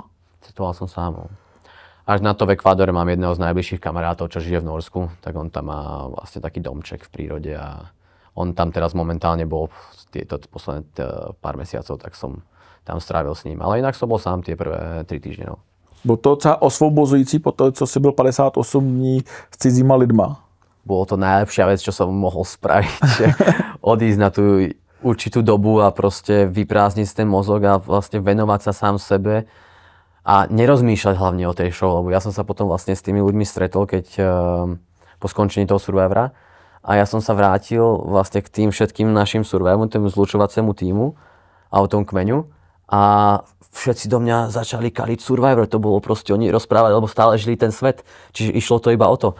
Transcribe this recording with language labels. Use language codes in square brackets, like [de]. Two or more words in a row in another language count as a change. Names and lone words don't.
[sk] Cestoval som sám. Až na to v Ekvádore mám jedného z najbližších kamarátov, čo žije v Norsku, tak on tam má vlastne taký domček v prírode a on tam teraz momentálne bol tieto posledné pár mesiacov, tak som tam strávil s ním. Ale inak som bol sám tie prvé 3 týždne. No. [cs] Bylo to docela osvobozující po to, co si byl 58 dní s cizíma lidma? [sk] Bolo to najlepšia vec, čo som mohol spraviť. Odísť na tú určitú dobu a proste vyprázdniť ten mozog a vlastne venovať sa sám sebe a nerozmýšľať hlavne o tej show, lebo ja som sa potom vlastne s tými ľuďmi stretol, keď po skončení toho Survivora a ja som sa vrátil vlastne k tým všetkým našim Survivorom, tomu zlučovacému tímu a o tom kmeňu a všetci do mňa začali kaliť Survivor, to bolo proste, oni rozprávali, lebo stále žili ten svet, čiže išlo to iba o to.